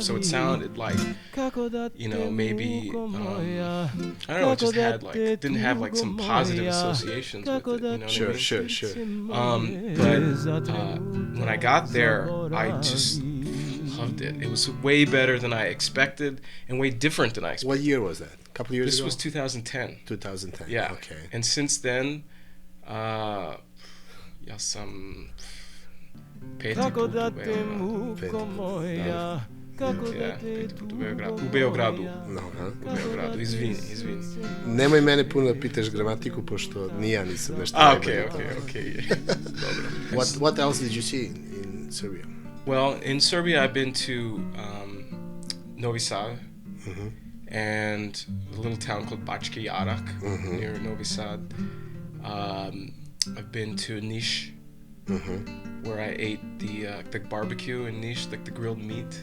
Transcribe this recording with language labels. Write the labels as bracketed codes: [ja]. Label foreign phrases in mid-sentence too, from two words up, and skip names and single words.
[en] So it sounded like, you know, maybe I don't know, it just had like didn't have like some positive associations with it. You know what I mean? Sure. But when I got there, I just loved it. It was way better than I expected and way different than I expected. What year was that? A couple of years This ago? was 2010. 2010. Yeah. Okay. And since then, [sr] ja sam 5 puta u Beogradu. U Beogradu, izvini. Nemoj mene puno da pitaš gramatiku, pošto ni ja nisam nešto [en] Okay. Dobro. What else did you see in Serbia? Well, in Serbia, I've been to Novi Sad and a little town called Bački Jarak near Novi Sad. I've been to Niš, where I ate the barbecue in Niš, like the grilled meat.